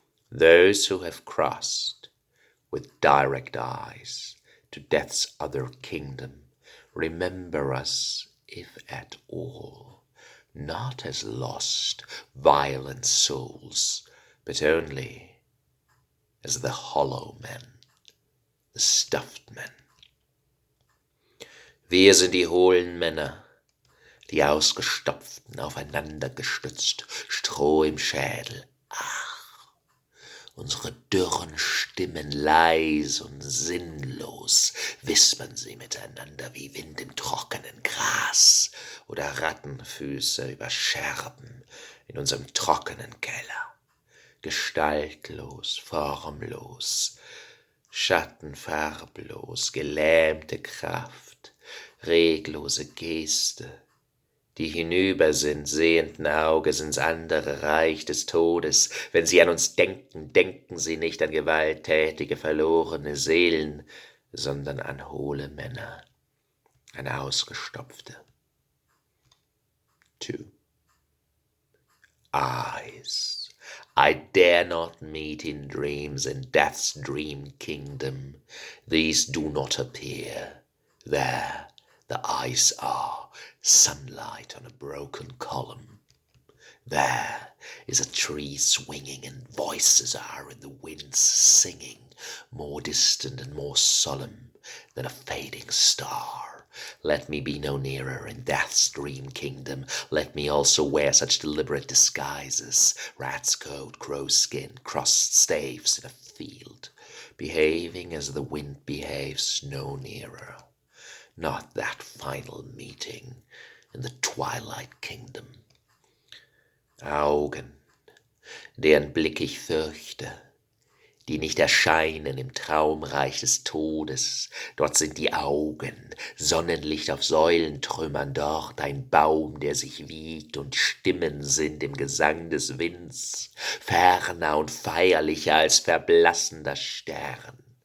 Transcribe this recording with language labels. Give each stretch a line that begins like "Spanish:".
English: Those who have crossed with direct eyes to death's other kingdom remember us, if at all, not as lost, violent souls, but only as the hollow men, the stuffed men.
German: Wir sind die hohlen Männer, die ausgestopften, aufeinander gestützt, Stroh im Schädel. Ach, unsere dürren Stimmen leis und sinnlos wispern sie miteinander wie Wind im trockenen Gras oder Rattenfüße über Scherben in unserem trockenen Keller. Gestaltlos, formlos, schattenfarblos, gelähmte Kraft, reglose Geste, die hinüber sind, sehenden Auges ins andere Reich des Todes. Wenn sie an uns denken, denken sie nicht an gewalttätige, verlorene Seelen, sondern an hohle Männer, an ausgestopfte. 2.
English: Eyes I dare not meet in dreams in death's dream kingdom. These do not appear. There the eyes are, sunlight on a broken column. There is a tree swinging and voices are in the winds singing, more distant and more solemn than a fading star. Let me be no nearer in death's dream kingdom. Let me also wear such deliberate disguises, rat's coat, crow's skin, crossed staves in a field, behaving as the wind behaves no nearer. Not that final meeting in the twilight kingdom.
German: Augen, deren Blick ich fürchte, die nicht erscheinen im Traumreich des Todes. Dort sind die Augen, Sonnenlicht auf Säulentrümmern, dort ein Baum, der sich wiegt, und Stimmen sind im Gesang des Winds, ferner und feierlicher als verblassender Stern.